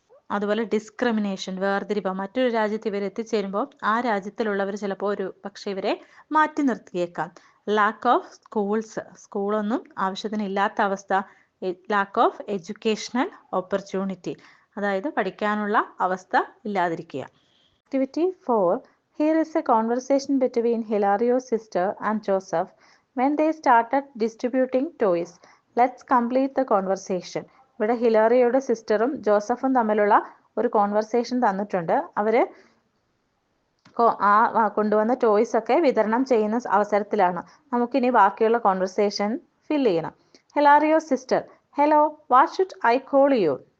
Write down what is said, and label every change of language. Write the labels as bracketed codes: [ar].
[ml] അതുപോലെ ഡിസ്ക്രിമിനേഷൻ, വേർതിരിവ്, മറ്റൊരു രാജ്യത്ത് ഇവർ എത്തിച്ചേരുമ്പോൾ ആ രാജ്യത്തിലുള്ളവർ ചിലപ്പോൾ ഒരു പക്ഷേ ഇവരെ മാറ്റി നിർത്തിയേക്കാം. [en] lack of schools, [ml] സ്കൂളൊന്നും ആവശ്യത്തിന് ഇല്ലാത്ത അവസ്ഥ. [en] lack of educational opportunity, [ml] അതായത് പഠിക്കാനുള്ള അവസ്ഥ ഇല്ലാതിരിക്കുക. [en] Activity 4. Here is a conversation between Hilario's sister and Joseph when they started distributing toys. Let's complete the conversation. [ml] ഇവിടെ ഹിലാറിയോയുടെ സിസ്റ്ററും ജോസഫും തമ്മിലുള്ള ഒരു കോൺവെർസേഷൻ തന്നിട്ടുണ്ട്. അവർ കൊണ്ടുവന്ന ടോയ്സ് ഒക്കെ വിതരണം ചെയ്യുന്ന അവസരത്തിലാണ്. നമുക്കിനി ബാക്കിയുള്ള കോൺവെർസേഷൻ ഫില്ല് ചെയ്യണം. [en] Hilario sister, hello, what should I call you?